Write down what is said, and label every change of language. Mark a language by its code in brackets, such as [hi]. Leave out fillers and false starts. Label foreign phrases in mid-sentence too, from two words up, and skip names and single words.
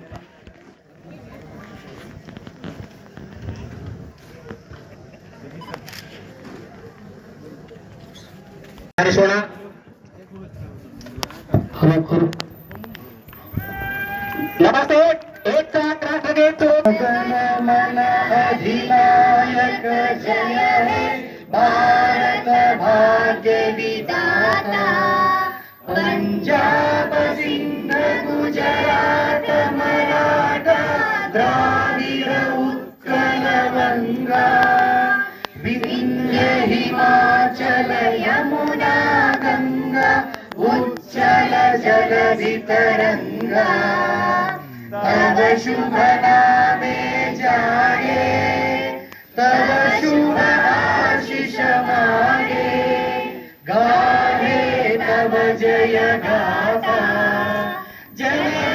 [kn] ನಮಸ್ತೆ. [bn] অধিনায়ক জয় হে ভারত ভাগ্য বিধাতা পাঞ্জাব সিন্ধু গুজরাট মারাঠা দ্রাবিড় উৎকল গঙ্গা বিন্ধ্য হিমাচল যমুনা গঙ্গা উচ্চল জলধি তরঙ্গা তব শুভ নামে জাগে তব শুভ আশীষ মাগে গাহে তব জয় গাথা জয়